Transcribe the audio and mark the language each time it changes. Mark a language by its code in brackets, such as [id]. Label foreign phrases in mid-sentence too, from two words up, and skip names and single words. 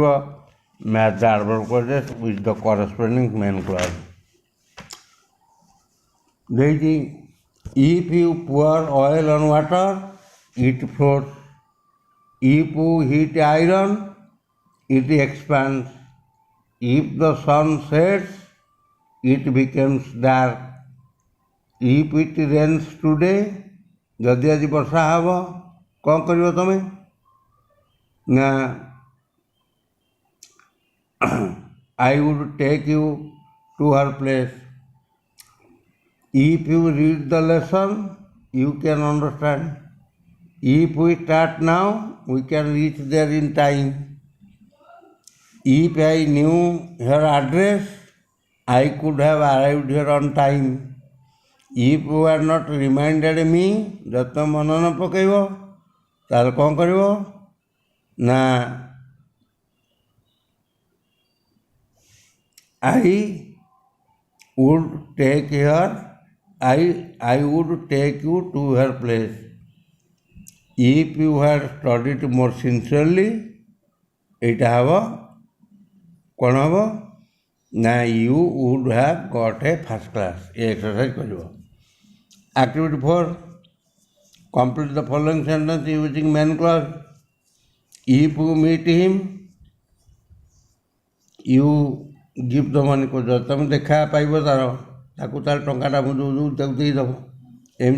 [en] match the adverb clauses with the corresponding main clause. ଦେଇଛି if you pour oil on water it floats, if you heat iron it expands, if the sun sets it becomes dark, if it rains today, [or] ଯଦି ଆଜି ବର୍ଷା ହେବ କ'ଣ କରିବ ତମେ? [en] ନା I would take you to her place. If you read the lesson you can understand. If we start now we can reach there in time. If I knew her address I could have arrived here on time. If you are not reminded me, [or] ଯଦି ତୁମେ ମନେ ନ ପକାଇବ ତାହେଲେ କ'ଣ କରିବ? [en] ନା I would take you to her place. If you had studied more sincerely, [or] ଏଇଟା ହେବ କ'ଣ ହେବ? [en] ନା you would have got a first class. [or] ଏ ଏକ୍ସରସାଇଜ୍ କରିବ। [en] activity 4, complete the following sentence using main clause. if you meet him you give the money, [or] ଯଦି ତୁମେ ଦେଖା ପାଇବ ତାକୁ ତାର ଟଙ୍କାଟା ମୁଁ ଯେଉଁ ତାକୁ ଦେଇଦେବ।